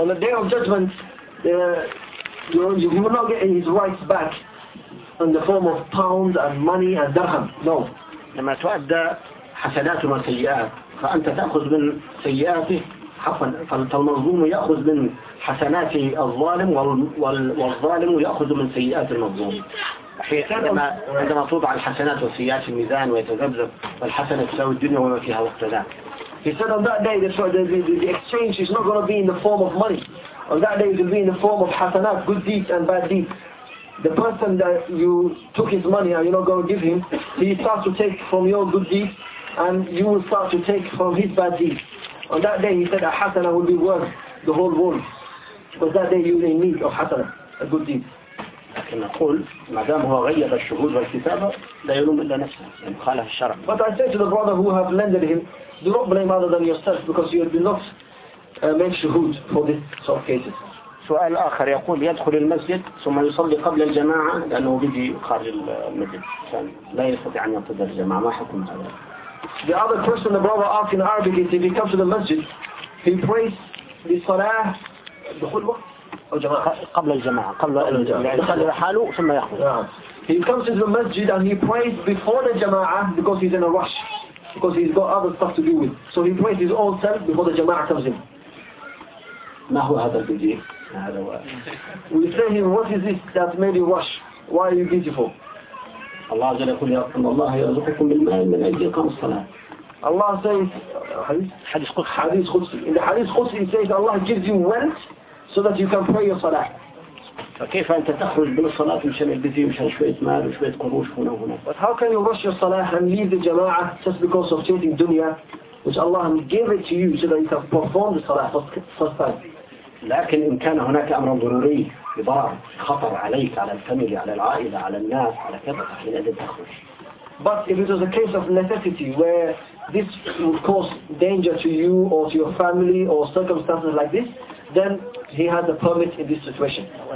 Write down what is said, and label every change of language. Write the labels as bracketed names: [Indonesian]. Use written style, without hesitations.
[English] On the day of judgment, you will not get his rights back in the form of pounds and money and dirham. No. [Arabic] لما تؤدى حسنات وسيئات فأنت تأخذ من سيئاته حقا فالمظلوم يأخذ من حسنات الظالم والظالم يأخذ من سيئات المظلوم. عندما توضع الحسنات والسيئات في الميزان ويتذبذب والحسنة تساوي الدنيا وما فيها وقت ذاك. [English] He said on that day the exchange is not going to be in the form of money. On that day it will be in the form of حسنات, good deeds and bad deeds. The person that you took his money and you're not going to give him, he starts to take from your good deeds and you will start to take from his bad deeds. On that day he said a حسنة will be worth the whole world. Because that day you're in need of حسنة, a good deed. [Arabic] لكن نقول ما دام هو غير الشهود والكتابة لا يلوم إلا نفسه إن خالف الشرع. [English] But I say to the brother who have lended him, do not blame other than yourself because you did not make shuhud for this sort of cases. [Arabic] سؤال آخر يقول يدخل المسجد ثم يصلي قبل الجماعة لأنه بيجي خارج المسجد لا يستطيع أن ينتظر الجماعة ما حكم هذا؟ [English] The other question the brother asked in Arabic is if he comes to the masjid, he prays the salah [Arabic] دخول وقت قبل الجماعة قبل الجماعة لحاله ثم يخرج. [English] He comes to the masjid and he prays before the jama'ah because he's in a rush because he's got other stuff to do with. So he prays his own self before the jama'ah comes in. [Arabic] ما هو هذا البيجي؟ [English] We say him, what is this that made you rush? Why are you busy for? [Arabic] الله جل يقول يا رب الله يرزقكم بالمال من أجل إقام الصلاة. [English] Allah says حديث [Arabic] حديث قدسي. [English] In the [Arabic] حديث قدسي [English] he says Allah gives you wealth so that you can pray your salah. [Arabic] فكيف أنت تخرج من الصلاة مشان البيزي مشان شوية مال وشوية قروش هنا وهناك. [English] But how can you rush your salah and leave the jama'ah just because of chasing dunya which Allah gave it to you so that you can perform the salah first time. [Arabic] لكن إن كان هناك أمر ضروري لضرر خطر عليك على الفاميلي على العائلة على الناس على كذا فحين أنت تخرج. [English] But if it was a case of necessity where this would cause danger to you or to your family or circumstances like this, then he has a permit in this situation.